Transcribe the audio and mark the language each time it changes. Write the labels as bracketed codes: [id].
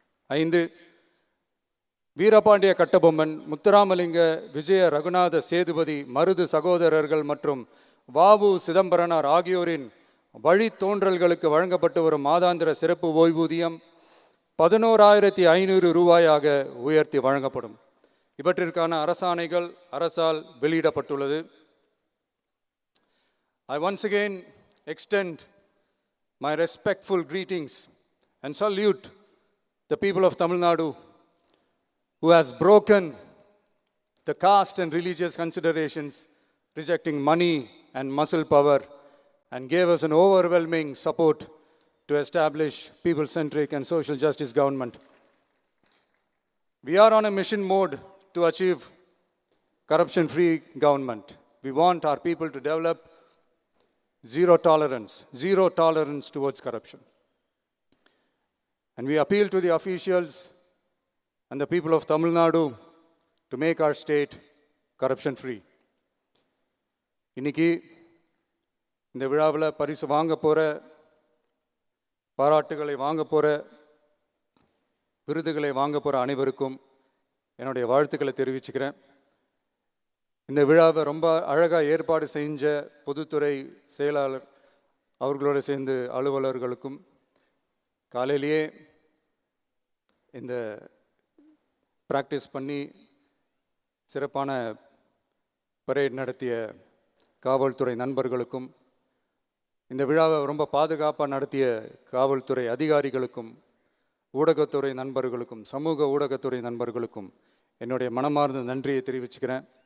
[ta] 5, வீரபாண்டிய கட்டபொம்மன், முத்துராமலிங்க, விஜய ரகுநாத சேதுபதி, மருது சகோதரர்கள் மற்றும் வ.உ. சிதம்பரனார் ஆகியோரின் வழித்தோன்றல்களுக்கு வழங்கப்பட்டு வரும் மாதாந்திர சிறப்பு ஓய்வூதியம் 11,500 ரூபாயாக உயர்த்தி வழங்கப்படும். இவற்றிற்கான அரசாணைகள் அரசால் வெளியிடப்பட்டுள்ளது. [en] I once again extend my respectful greetings and salute the people of Tamil Nadu who has broken the caste and religious considerations, rejecting money and muscle power, and gave us an overwhelming support to establish people-centric and social justice government. We are on a mission mode to achieve corruption-free government. We want our people to develop zero tolerance towards corruption. And we appeal to the officials and the people of Tamil Nadu to make our state corruption-free. [ta] இன்னைக்கு இந்த விழாவில் பரிசு வாங்க போகிற, பாராட்டுகளை வாங்க போகிற, விருதுகளை வாங்க போகிற அனைவருக்கும் என்னுடைய வாழ்த்துக்களை தெரிவிச்சுக்கிறேன். இந்த விழாவை ரொம்ப அழகாக ஏற்பாடு செஞ்ச பொதுத்துறை செயலாளர் அவர்களோடு சேர்ந்து அலுவலர்களுக்கும், காலையிலேயே இந்த ப்ராக்டிஸ் பண்ணி சிறப்பான பரேட் நடத்திய காவல்துறை நண்பர்களுக்கும், இந்த விழாவை ரொம்ப பாதுகாப்பாக நடத்திய காவல்துறை அதிகாரிகளுக்கும், ஊடகத்துறை நண்பர்களுக்கும், சமூக ஊடகத்துறை நண்பர்களுக்கும் என்னுடைய மனமார்ந்த நன்றியை தெரிவிச்சுக்கிறேன்.